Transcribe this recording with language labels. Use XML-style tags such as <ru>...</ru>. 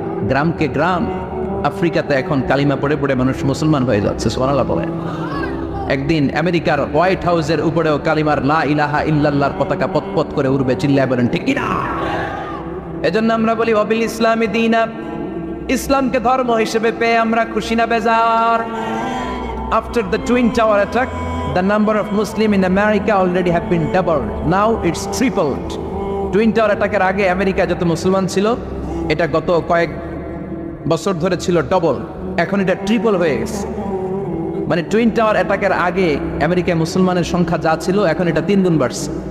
<bn>গ্রামকে গ্রাম আফ্রিকাতে এখন কালিমা পড়ে পড়ে মানুষ মুসলমান হয়ে যাচ্ছে। সুবহানাল্লাহ বলে। একদিন আমেরিকার হোয়াইট হাউসের উপরেও কালিমার লা ইলাহা ইল্লাল্লাহর পতাকা পতপত করে উড়বে, চিল্লায় বলেন ঠিক কিনা? এজন্য আমরা বলি</bn> <ar>ওয়াবিল ইসলামি দীনা,</ar> <bn>ইসলামকে ধর্ম হিসেবে পেয়ে আমরা খুশি না বেজার?</bn> <en>After the twin tower attack, the number of Muslim in America already have been doubled. Now it's tripled.</en> <bn>Twin tower অ্যাটাকের আগে আমেরিকা যত মুসলমান ছিল, এটা গত কয়েক বছর ধরে ছিল ডবল, এখন এটা ট্রিপল হয়ে গেছে। মানে টুইন টাওয়ার অ্যাটাকের আগে আমেরিকায় মুসলমানের সংখ্যা যা ছিল, এখন এটা 3 গুণ বাড়ছে।</bn>